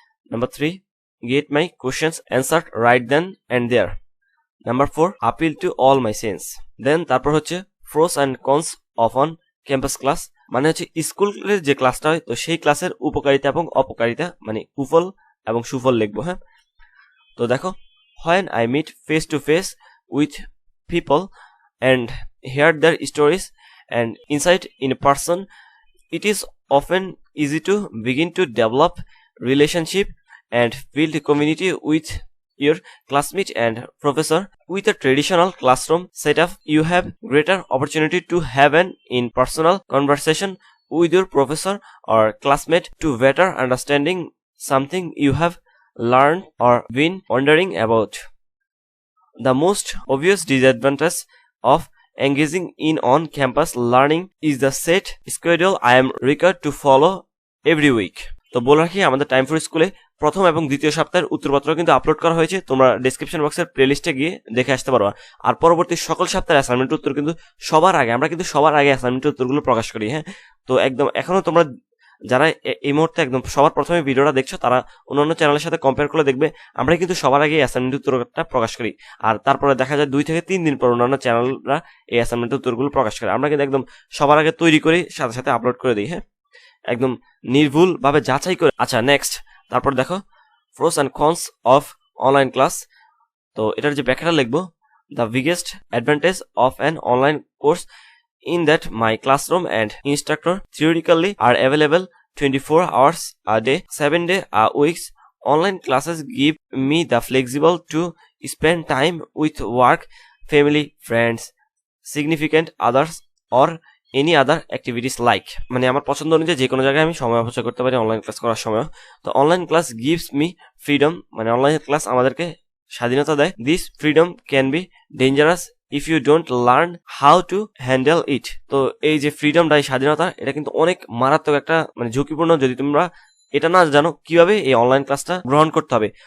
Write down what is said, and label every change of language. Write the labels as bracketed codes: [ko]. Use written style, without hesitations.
[en] Number 3, get my questions answered right then and there. [bn] Number 4, [en] Appeal to all my sense. [bn] দেন তারপর হচ্ছে [en] pros and cons of on campus class, [bn] মানে হচ্ছে স্কুলের যে ক্লাসটা হয় তো সেই ক্লাসের উপকারিতা এবং অপকারিতা, মানে কুফল এবং সুফল লিখবো। হ্যাঁ, তো দেখো, [en] when I meet face to face with people and hear their stories and insight in a person, it is often easy to begin to develop relationship and build community with your classmate and professor. With a traditional classroom setup, you have greater opportunity to have an in-personal conversation with your professor or classmate to better understanding something you have learned or been wondering about. The most obvious disadvantage of engaging in on-campus learning is the set schedule I am required to follow every week. [bn] তো বলে রাখি, আমাদের time for স্কুলে প্রথম এবং দ্বিতীয় সপ্তাহের উত্তরপত্র কিন্তু আপলোড করা হয়েছে, তোমরা ডেসক্রিপশন বক্সের প্লেলিস্টে গিয়ে দেখে আসতে পারো। আর পরবর্তী সকল সপ্তাহের অ্যাসাইনমেন্ট উত্তর কিন্তু সবার আগে, আমরা কিন্তু সবার আগে অ্যাসাইনমেন্ট উত্তরগুলো প্রকাশ করি। হ্যাঁ, তো একদম এখনো তোমরা যারা এই মুহূর্তে একদম সবার প্রথমে ভিডিওটা দেখছো তারা অন্যান্য চ্যানেলের সাথে কম্পেয়ার করে দেখবে আমরা কিন্তু সবার আগে অ্যাসাইনমেন্ট উত্তরটা প্রকাশ করি, আর তারপরে দেখা যায় 2 থেকে 3 দিন পর অন্যান্য চ্যানেলরা এই অ্যাসাইনমেন্ট উত্তরগুলো প্রকাশ করে। আমরা কিন্তু একদম সবার আগে তৈরি করে সাথে সাথে আপলোড করে দিই। হ্যাঁ, একদম নির্ভুল ভাবে যাচাই করে। আচ্ছা, নেক্সট তারপর দেখো, [en] Pros and cons of online class. [bn] তো এটার যে ব্যাখ্যাটা লিখবো, [en] The biggest advantage of an online course in that my classroom and instructor theoretically are available 24 hours a day, 7 days a week. Online classes give me the flexible to spend time with work, family, friends, significant others or any other activities like, [bn] মানে আমার পছন্দ অনুযায়ী যে কোনো জায়গায় আমি সময় অপচয় করতে পারি অনলাইন ক্লাস করার সময়। তো [en] online class gives me freedom, [bn] মানে অনলাইন ক্লাস আমাদেরকে স্বাধীনতা দেয়। [en] This freedom can be dangerous if you don't learn how to handle it. [bn] তো এই যে ফ্রিডমটা, এই স্বাধীনতা, এটা কিন্তু অনেক মারাত্মক একটা মানে ঝুঁকিপূর্ণ যদি তোমরা এটা না জানো কিভাবে এই অনলাইন ক্লাসটা গ্রহণ করতে হবে।